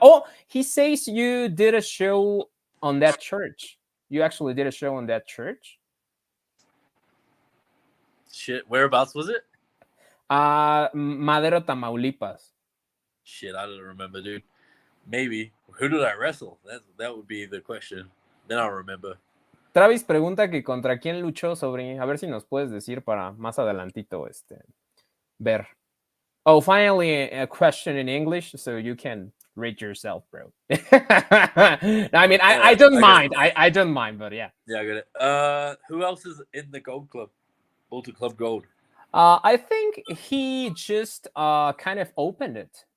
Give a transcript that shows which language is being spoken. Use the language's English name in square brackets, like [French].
[English] Oh, he says you did a show on that church. You actually did a show on that church? Shit, whereabouts was it? Madero, Tamaulipas. Shit, I don't remember, dude. Maybe. Who did I wrestle? That would be the question. Then I'll remember. [Spanish] Travis pregunta que contra quién luchó, Sobre. A ver si nos puedes decir para más adelantito, ver. [English] Oh, finally, a question in English, so you can rate yourself, bro. I mean, I don't mind. I don't mind, but yeah. Yeah, I get it. Who else is in the Gold Club? Bulto Club Gold. I think he just kind of opened it.